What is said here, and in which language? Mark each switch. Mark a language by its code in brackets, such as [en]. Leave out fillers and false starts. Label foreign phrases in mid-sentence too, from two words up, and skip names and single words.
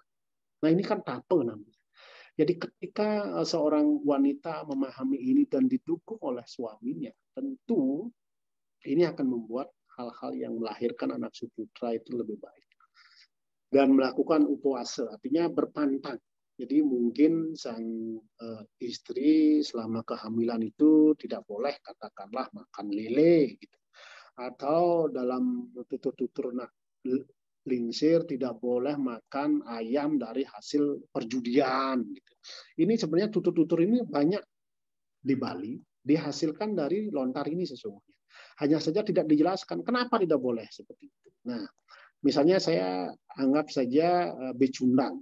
[id] Nah ini kan tape namanya. Jadi ketika seorang wanita memahami ini dan didukung oleh suaminya, tentu ini akan membuat hal-hal yang melahirkan anak suputra itu lebih baik. Dan melakukan upawasa, artinya berpantang. Jadi mungkin sang istri selama kehamilan itu tidak boleh katakanlah makan lele gitu. Atau dalam tutur-tutur lingsir tidak boleh makan ayam dari hasil perjudian. Gitu. Ini sebenarnya tutur-tutur ini banyak di Bali, dihasilkan dari lontar ini sesungguhnya. Hanya saja tidak dijelaskan kenapa tidak boleh seperti itu. Nah, misalnya saya anggap saja becundang.